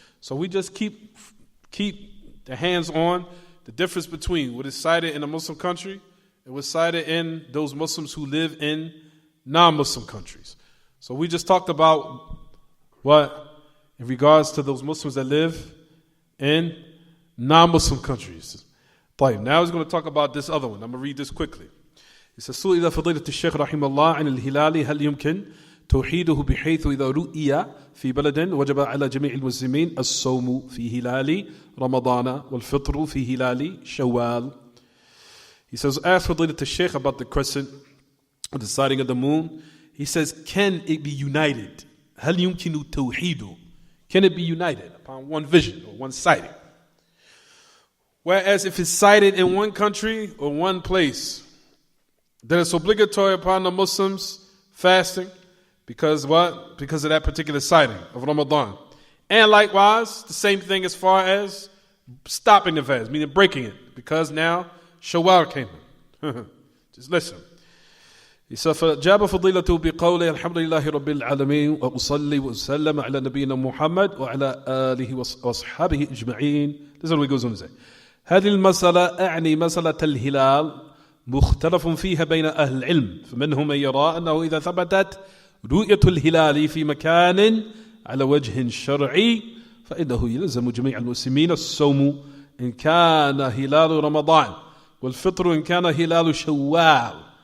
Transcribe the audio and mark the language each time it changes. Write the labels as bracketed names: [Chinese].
[English] So we just keep the hands on the difference between what is cited in a Muslim country and what's cited in those Muslims who live in non-Muslim countries. So we just talked about what, in regards to those Muslims that live in non-Muslim countries. Now he's going to talk about this other one. I'm going to read this quickly. It says, [Arabic] سئل فضيلة الشيخ رحمه الله عن الهلال هل يمكن توحيده بحيث إذا رؤي في بلد وجب على جميع المسلمين الصوم في هلال رمضان والفطر في هلال شوال. [English] He says, ask [Arabic] فضيلة الشيخ [English] about the crescent, the sighting of the moon. He says, can it be united? [Arabic] هل يمكن توحيده? [English] Can it be united upon one vision or one sighting? Whereas if it's sighted in one country or one place, then it's obligatory upon the Muslims fasting because what? Because of that particular sighting of Ramadan. And likewise, the same thing as far as stopping the fast, meaning breaking it, because now Shawwal came in. Just listen. He said, [Arabic] فَجَابَ فَضِيلَةُ بِقَوْلِهِ الْحَمْدُ لِلَّهِ رَبِّ الْعَالَمِينَ وَأُصَلِّي وَأُسَلَّمَ عَلَى نَبِيِّنَا مُحَمَّدٍ وَعَلَى آلِهِ وَأَصْحَابِهِ أَجْمَعِينَ. [English] This is what he goes on to say. [Arabic] هذه المسألة أعني مسألة الهلال مختلف فيها بين أهل العلم فمنهم من يرى أنه إذا ثبتت رؤية الهلال في مكان على وجه شرعي فإنه يلزم جميع المسلمين الصوم إن كان هلال رمضان والفطر إن كان هلال شوال.